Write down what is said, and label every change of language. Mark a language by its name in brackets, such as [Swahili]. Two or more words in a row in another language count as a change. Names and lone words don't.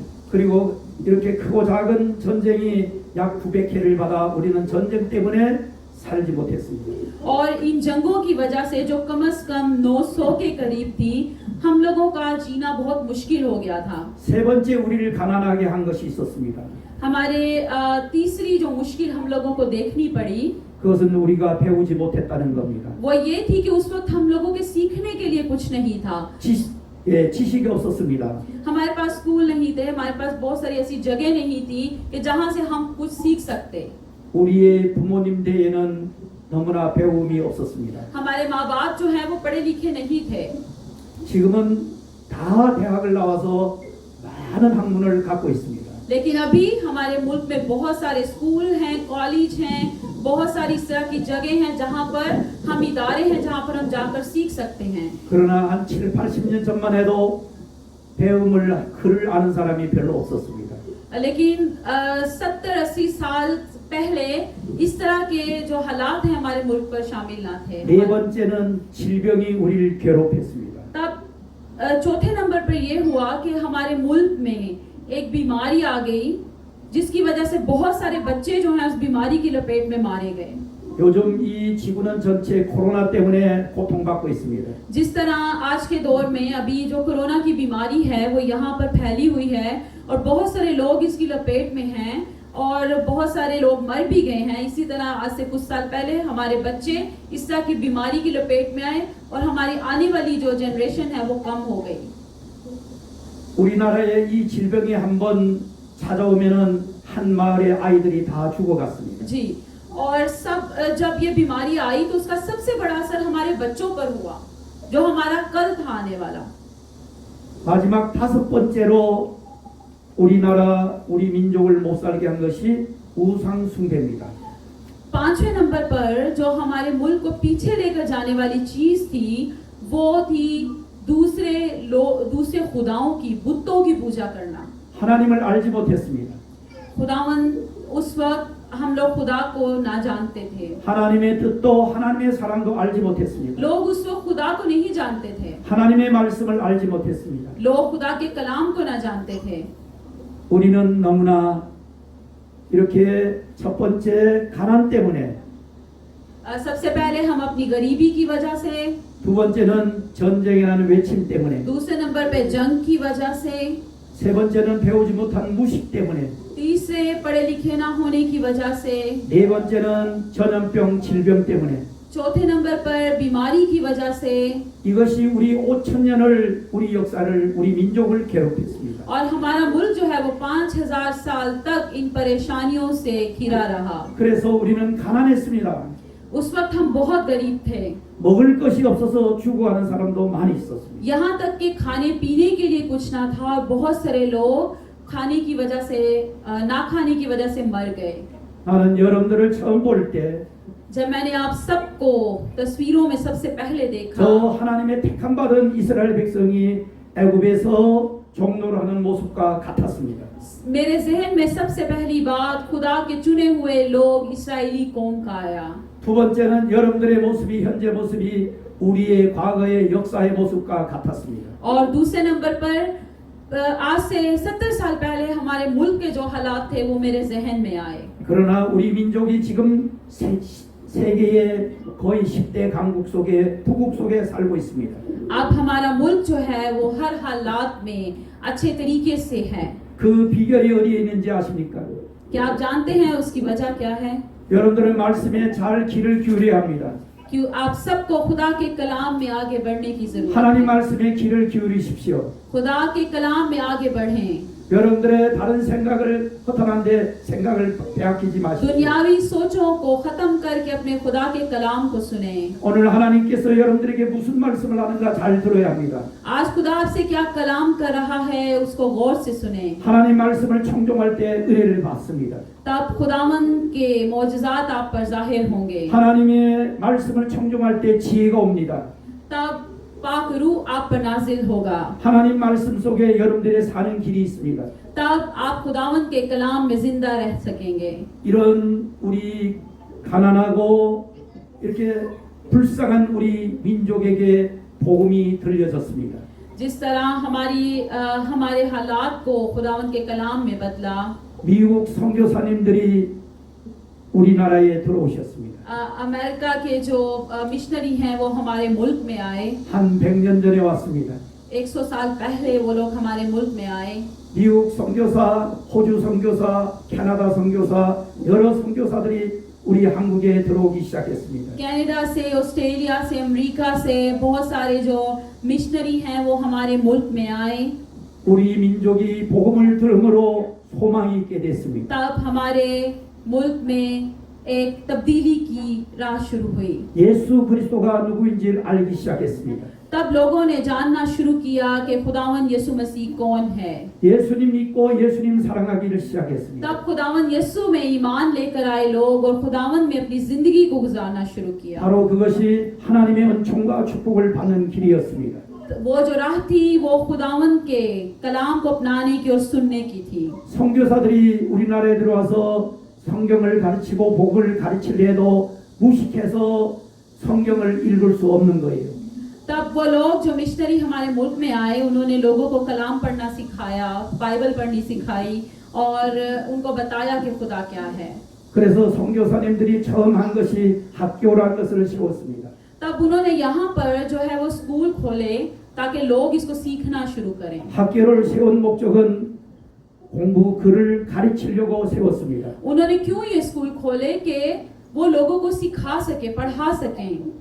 [Korean] 그리고 이렇게 크고 작은 전쟁이 약 900회를 받아 우리는 전쟁 때문에 살지 못했습니다. [Urdu] اور ان جنگوں کی وجہ سے جو کم سے کم 900 کے قریب تھی، ہم لوگوں کا جینا بہت مشکل ہو گیا تھا. [Korean] 세 번째 우리를 가난하게 한 것이 있었습니다. [Urdu] ہمارے تیسری جو مشکل ہم لوگوں کو دیکھنی پڑی, [Korean] 그것은 우리가 배우지 못했다는 겁니다. [Urdu] وہ یہ تھی کہ اس وقت ہم لوگوں کے سیکھنے کے لیے کچھ نہیں تھا. [Korean] 지식이 없었습니다. [Urdu] ہمارے پاس سکول نہیں تھے، ہمارے پاس بہت ساری ایسی جگہ نہیں تھی کہ جہاں سے ہم کچھ سیکھ سکتے. [Korean] 우리의 부모님 때에는 너무나 배움이 없었습니다. [Urdu] ہمارے ماں باپ جو ہے وہ پڑھے لکھے نہیں تھے. [Korean] 지금은 다 대학을 나와서 많은 학문을 갖고 있습니다. [Urdu] لیکن ابھی ہمارے ملک میں بہت سارے سکول ہیں، کالج ہیں، بہت ساری اس طرح کی جگہ ہیں جہاں پر ہم ادارے ہیں جہاں پر ہم جا کر سیکھ سکتے ہیں. [Korean] 그러나 한 7, 80년 전만 해도 글을 아는 사람이 별로 없었습니다. [Urdu] لیکن 70-80 سال پہلے اس طرح کے جو حالات ہیں ہمارے ملک پر شامل نہ تھے. [Korean] 네 번째는 질병이 우리를 괴롭혔습니다. [Urdu] تب چوتھے نمبر پر یہ ہوا کہ ہمارے ملک میں ایک بیماری آ گئی. جس کی وجہ سے بہت سارے بچے جو ہیں اس بیماری کی لپیٹ میں مارے گئے. [Korean] 요즘 이 지구는 전체 코로나 때문에 고통받고 있습니다. [Urdu] جس طرح آج کے دور میں ابھی جو کرونا کی بیماری ہے وہ یہاں پر پھیلی ہوئی ہے اور بہت سارے لوگ اس کی لپیٹ میں ہیں اور بہت سارے لوگ مر بھی گئے ہیں. اسی طرح آج سے کچھ سال پہلے ہمارے بچے اس طرح کی بیماری کی لپیٹ میں آئے اور ہماری آنے والی جو جنریشن ہے وہ کم ہو گئی. [Korean] 우리나라에 이 질병이 한번 찾아오면은 한 마을의 아이들이 다 죽어갔습니다. [Urdu] جی، اور جب یہ بیماری آئی تو اس کا سب سے بڑا اثر ہمارے بچوں پر ہوا، جو ہمارا کل تھا آنے والا. [Korean] 마지막 5번째로 우리나라 우리 민족을 못 살게 한 것이 우상 숭배입니다. [Urdu] 5ویں نمبر پر جو ہمارے ملک کو پیچھے لے کر جانے والی چیز تھی وہ تھی دوسرے خداؤں کی، بتوں کی پوجا کرنا. [Korean] 하나님을 알지 못했습니다. [Urdu] خداوند اس وقت ہم لوگ خدا کو نہ جانتے تھے. [Korean] 하나님의 뜻도 하나님의 사랑도 알지 못했습니다. [Urdu] لوگ اس وقت خدا کو نہیں جانتے تھے. [Korean] 하나님의 말씀을 알지 못했습니다. [Urdu] لوگ خدا کے کلام کو نہ جانتے تھے. [Korean] 우리는 너무나 이렇게 첫 번째 가난 때문에, [Urdu] سب سے پہلے ہم اپنی غریبی کی وجہ سے, [Korean] 두 번째는 전쟁이라는 외침 때문에, [Urdu] دوسرے نمبر پہ جنگ کی وجہ سے, [Korean] 세 번째는 배우지 못한 무식 때문에, [Urdu] تیسرے پڑھے لکھے نہ ہونے کی وجہ سے, [Korean] 네 번째는 전염병 질병 때문에, [Urdu] چوتھے نمبر پر بیماری کی وجہ سے, [Korean] 이것이 우리 5,000년을 우리 역사를 우리 민족을 괴롭혔습니다. [Urdu] اور ہمارا ملک جو ہے وہ 5000 سال تک ان پریشانیوں سے گھرا رہا. [Korean] 그래서 우리는 가난했습니다. [Urdu] اس وقت ہم بہت غریب تھے. [Korean] 먹을 것이 없어서 죽어가는 사람도 많이 있었습니다. [Urdu] یہاں تک کہ کھانے پینے کے لیے کچھ نہ تھا اور بہت سارے لوگ کھانے کی وجہ سے، نہ کھانے کی وجہ سے مر گئے. [Korean] 나는 여러분들을 처음 볼 때 [Urdu] جب میں نے آپ سب کو تصویروں میں سب سے پہلے دیکھا, [Korean] 저 하나님의 택함 받은 이스라엘 백성이 애굽에서 종노를 하는 모습과 같았습니다. [Urdu] میرے ذہن میں سب سے پہلی بات خدا کے چنے ہوئے لوگ اسرائیلی قوم کا آیا. [Korean] 두 번째는 여러분들의 모습이, 현재 모습이 우리의 과거의 역사의 모습과 같았습니다. [Urdu] اور دوسرے نمبر پر آج سے 70 سال پہلے ہمارے ملک کے جو حالات تھے وہ میرے ذہن میں آئے. [Korean] 그러나 우리 민족이 지금 세계의 거의 10대 강국 속에, 부국 속에 살고 있습니다. [Urdu] اب ہمارا ملک جو ہے وہ ہر حالات میں اچھے طریقے سے ہے. [Korean] 그 비결이 어디에 있는지 아십니까? [Urdu] کیا آپ جانتے ہیں اس کی وجہ کیا ہے? [Korean] 여러분들의 말씀에 잘 귀를 기울여야 합니다. [Urdu] کہ آپ سب کو خدا کے کلام میں آگے بڑھنے کی ضرورت [Korean] 하나님 [Urdu] है। [Korean] 말씀에 귀를 기울이십시오. [Urdu] خدا کے کلام میں آگے بڑھیں. [Korean] 여러분들의 다른 생각을 허탄한데 생각을 빼앗기지 마십시오. [Urdu] دنیاوی سوچوں کو ختم کر کے اپنے خدا کے کلام کو سنے. [Korean] 오늘 하나님께서 여러분들에게 무슨 말씀을 하는가 잘 들어야 합니다. [Urdu] آج خدا آپ سے کیا کلام کر رہا ہے اس کو غور سے سنے. [Korean] 하나님 말씀을 청종할 때 은혜를 받습니다. [Urdu] تب خداوند کے معجزات آپ پر ظاہر ہوں گے. [Korean] 하나님의 말씀을 청종할 때 지혜가 옵니다. [Urdu] تب پاک روح آپ پر نازل ہوگا. [Korean] 하나님 말씀 속에 여러분들의 사는 길이 있습니다. [Urdu] تب آپ خداوند کے کلام میں زندہ رہ سکیں گے. [Korean] 이런 우리 가난하고 이렇게 불쌍한 우리 민족에게 복음이 들려졌습니다. [Urdu] جس طرح ہمارے حالات کو خداوند کے کلام میں بدلا. [Korean] 미국 선교사님들이 우리나라에 들어오셨습니다. [Urdu] امریکہ کے جو مشنری ہیں وہ ہمارے ملک میں آئے. [Korean] 한 100년 전에 왔습니다. [Urdu] 100 سال پہلے وہ لوگ ہمارے ملک میں آئے. [Korean] 미국 선교사, 호주 선교사, 캐나다 선교사, 여러 선교사들이 우리 한국에 들어오기 시작했습니다. [Urdu] کینیڈا سے، آسٹریلیا سے، امریکہ سے بہت سارے جو مشنری ہیں وہ ہمارے ملک میں آئے. [Korean] 우리 민족이 복음을 들음으로 소망이 있게 됐습니다. [Urdu] تب ہمارے ملک میں ایک تبدیلی کی راہ شروع ہوئی. [Korean] 예수 그리스도가 누구인지를 알기 시작했습니다. [Urdu] تب لوگوں نے جاننا شروع کیا کہ خداوند یسوع مسیح کون ہے. [Korean] 예수님 믿고 예수님 사랑하기를 시작했습니다. [Urdu] تب خداوند یسوع میں ایمان لے کر آئے لوگ اور خداوند میں اپنی زندگی کو گزارنا شروع کیا. [Korean] 바로 그것이 하나님의 은총과 축복을 받는 길이었습니다. [Urdu] وہ جو راہ تھی وہ خداوند کے کلام کو اپنانے کی اور سننے کی تھی. [Korean] 선교사들이 우리나라에 들어와서 성경을 가르치고 복음을 가르치려 해도 무식해서 성경을 읽을 수 없는 거예요. [Urdu] تب وہ لوگ جو مشنری ہمارے ملک میں آئے انہوں نے لوگوں کو کلام پڑھنا سکھایا، بائبل پڑھنی سکھائی اور ان کو بتایا کہ خدا کیا ہے. [Korean] 그래서 선교사님들이 처음 한 것이 학교라는 것을 세웠습니다. [Urdu] تب انہوں نے یہاں پر جو ہے وہ سکول کھولے تاکہ لوگ اس کو سیکھنا شروع کریں. [Korean] 학교를 세운 목적은 공부 글을 가르치려고 세웠습니다. [Urdu] انہوں نے کیوں یہ سکول کھولے کہ وہ لوگوں کو سکھا سکے، پڑھا سکیں.